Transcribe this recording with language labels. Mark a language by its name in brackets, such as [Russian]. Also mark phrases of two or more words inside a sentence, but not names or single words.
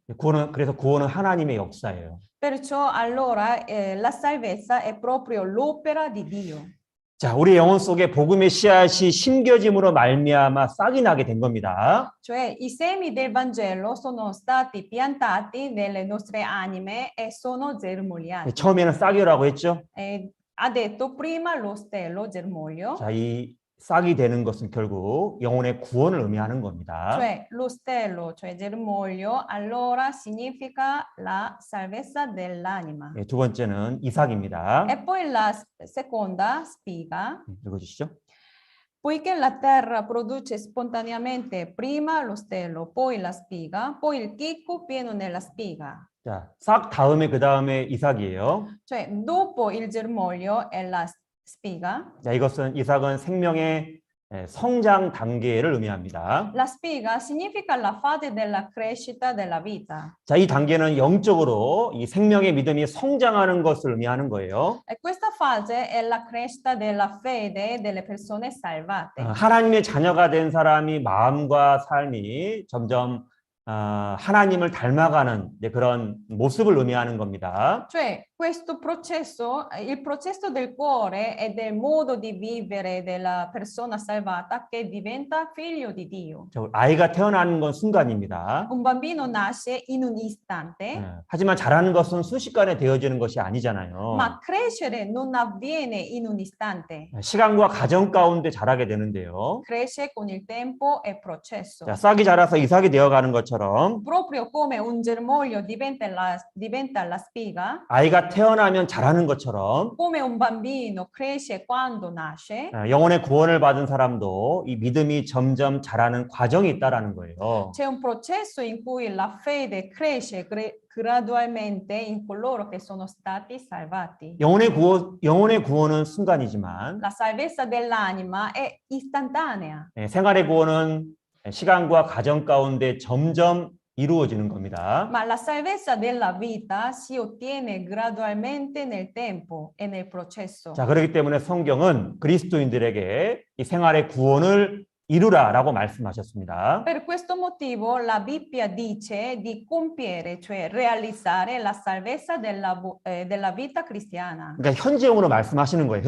[Korean] 그래서 구원은 하나님의 역사예요. [Italian] Perciò allora la salvezza è proprio l'opera di Dio. [Korean] 자, 우리 영혼 속에 복음의 씨앗이 심겨짐으로 말미암아 싹이 나게 된 겁니다. [Italian] Cioè i semi del Vangelo sono stati piantati nelle nostre anime e sono germogliati. [Korean] 처음에는 싹이라고 했죠. [Italian] Ha detto prima lo stelo, germoglio, [Korean] 자, 이 싹이 되는 것은 결국 영혼의 구원을 의미하는 겁니다. [Italian] cioè lo stelo, cioè germoglio, allora significa la salvezza dell'anima. [Korean] 두 번째는 이삭입니다. [Italian] E poi la seconda spiga, [Korean] 읽어주시죠. [Italian] poiché la terra produce spontaneamente prima lo stelo, poi la spiga, poi il chicco pieno nella spiga. [Korean] 자, 싹 다음에 그 다음에 이삭이에요. [Italian] Cioè dopo il germoglio è la spiga. [Korean] 자, 이삭은 생명의 성장 단계를 의미합니다. [Italian] La spiga significa la fase della crescita della vita. [Korean] 자, 이 단계는 영적으로 이 생명의 믿음이 성장하는 것을 의미하는 거예요. [Italian] E questa fase è la crescita della fede delle persone salvate. [Korean] 하나님의 자녀가 된 사람이 마음과 삶이 점점 하나님을 닮아가는 그런 모습을 의미하는 겁니다. [Italian] Cioè questo processo, il processo del cuore e del modo di vivere della persona salvata che diventa figlio di Dio. [Korean] 아이가 태어나는 건 순간입니다. [Italian] Un bambino nasce in un istante, [Korean] 하지만 자라는 것은 순식간에 되어지는 것이 아니잖아요. [Italian] ma crescere non avviene in un istante. [Korean] 시간과 과정 가운데 자라게 되는데요. [Italian] Cresce con il tempo e processo. [Korean] 자, 싹이 자라서 이삭이 되어가는 것처럼 [Italian] Proprio come un germoglio diventa la spiga, [Korean] 아이가 태어나면 자라는 것처럼 [Italian] come un bambino cresce quando nasce, [Korean] 영혼의 구원을 받은 사람도 이 믿음이 점점 자라는 과정이 있다라는 거예요. [Italian] c'è un processo in cui la fede cresce gradualmente in coloro che sono stati salvati. [Korean] 영혼의 구원은 순간이지만 [Italian] La salvezza dell'anima è istantanea, [Korean] 생활의 구원은 시간과 과정 가운데 점점 이루어지는 겁니다. [Italian] ma la salvezza della vita si ottiene gradualmente nel tempo e nel processo. [Korean] 자, 그렇기 때문에 성경은 그리스도인들에게 이 생활의 구원을 이루라라고 말씀하셨습니다. [Italian] Per questo motivo la Bibbia dice di compiere, cioè realizzare la salvezza della vita cristiana. [Korean] 그러니까 현재형으로 말씀하시는 거예요.